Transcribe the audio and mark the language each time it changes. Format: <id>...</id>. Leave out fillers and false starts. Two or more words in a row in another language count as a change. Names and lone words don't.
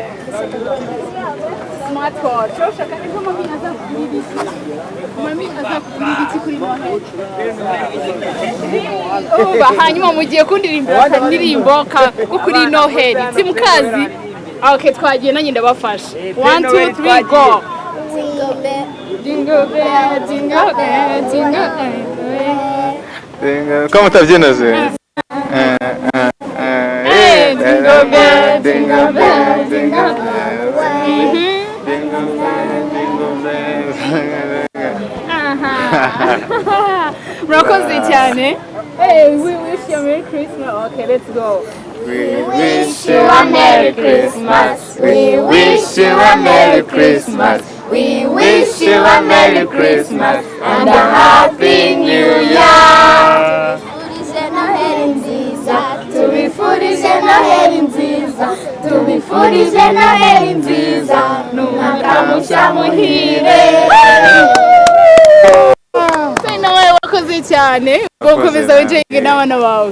<rw>Smartwatch. Ushaka ko mami azakugurira iki? Mami azakugurira iki kuri Noheli? Hanyuma mugiye kundirimba indirimbo ko kuri Noheli. Simukazi? Okay, twagiye nanjye ndabafasha. 1 2 3 go.</rw> <en>Jingle bell, jingle bell, jingle bell.</en> <rw>Como mutabyina ze?</rw> <en>Jingle bell, jingle bell, jingle bell.</en> <rw>Murakoze cyane.</rw> <en>Hey, we wish you a Merry Christmas. Okay, let's go. We wish you a Merry Christmas. We wish you a Merry Christmas. We wish you a Merry Christmas and a Happy New Year.</en> <rw>Tubifurije Noheli nziza, tubifurije Noheli nziza, n'umwaka mushya muhire. Nawe wakoze cyane gukomeza wenjeyinge n'abana bawe</rw>